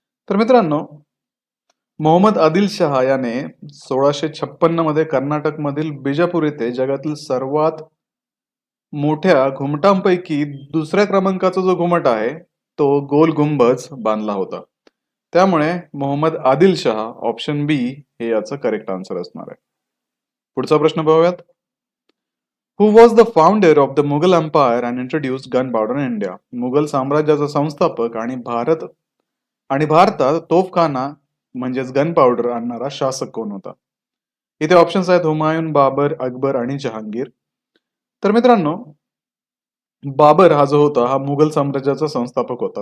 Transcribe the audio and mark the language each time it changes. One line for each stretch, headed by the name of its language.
Marathi: तर मित्रांनो, मोहम्मद आदिल शहा याने 1656 मध्ये कर्नाटकमधील बिजापूर येथे जगातील सर्वात मोठ्या घुमटांपैकी दुसऱ्या क्रमांकाचा जो घुमट आहे तो गोल गुंबज बांधला होता. त्यामुळे मोहम्मद आदिल शहा ऑप्शन बी हे याचं करेक्ट आन्सर असणार आहे. पुढचा प्रश्न पाहूयात.
English: Who was the founder of the Mughal empire and introduce gunpowder in India.
Marathi: Mughal साम्राज्याचा संस्थापक आणि भारतात तोफखाना म्हणजेच गन पावडर आणणारा शासक कोण होता? इथे ऑप्शन्स आहेत हुमायून, बाबर, अकबर आणि जहांगीर. तर मित्रांनो, बाबर हा जो होता हा मुघल साम्राज्याचा संस्थापक होता.